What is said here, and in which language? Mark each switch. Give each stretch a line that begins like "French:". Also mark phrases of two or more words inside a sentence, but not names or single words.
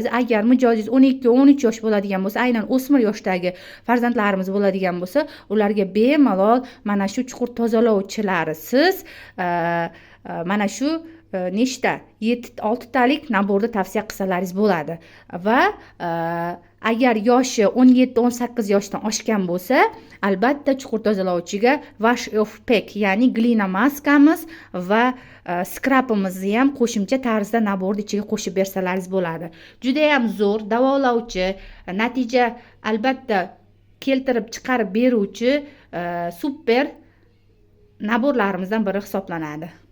Uzbek: Agar mijozingiz 12-13 yosh bo'ladigan bo'lsa, aynan o'smir yoshdagi farzandlarimiz bo'ladigan bo'lsa, ularga bemalol mana shu chuqur tozalovchilarisiz mana shu nechta 6 talik naborda tavsiya qilsangiz bo'ladi. Va agar yoshi 17-18 yoshdan oshgan bo'lsa, albatta chuqur tozalovchiga
English: wash off pack,
Uzbek: ya'ni glina maskamiz va skrapimizni ham qo'shimcha tarzda naborning ichiga qo'shib bersalaringiz bo'ladi. Juda ham zo'r davolovchi, natija albatta keltirib chiqarib beruvchi super naborlarimizdan biri hisoblanadi.